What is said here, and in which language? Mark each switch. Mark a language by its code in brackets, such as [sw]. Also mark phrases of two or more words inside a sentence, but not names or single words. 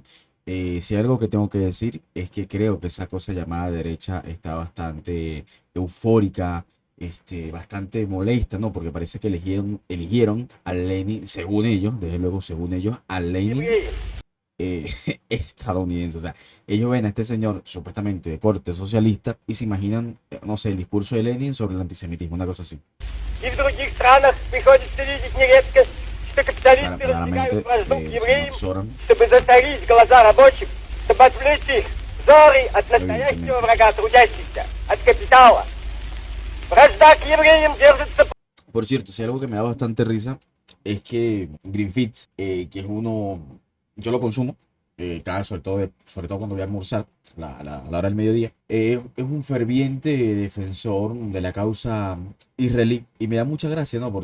[es] Si hay algo que tengo que decir es que creo que esa cosa llamada derecha está bastante eufórica, bastante molesta, ¿no? Porque parece que eligieron a Lenin, según ellos, desde luego, según ellos, a Lenin eh, estadounidense. O sea, ellos ven a este señor supuestamente de corte socialista y se imaginan, no sé, el discurso de Lenin sobre el antisemitismo, una cosa así. [ru] И в других странах приходится видеть нередко, что капиталисты раздвигают [es] Claramente, [ru] вражду к [es] señor [ru] евреям, [es] Soran, [ru] чтобы засорить глаза рабочих, чтобы отвлечь их взоры от настоящего [es] evidentemente. [ru] врага трудящихся, от капитала. Вражда к евреям держится. [es] Por cierto, si algo que me da bastante risa es que Greenfit, que es uno, yo lo consumo, sobre todo cuando voy a almorzar, a la hora del mediodía, es un ferviente defensor de la causa israelí. Y me da mucha gracia, ¿no?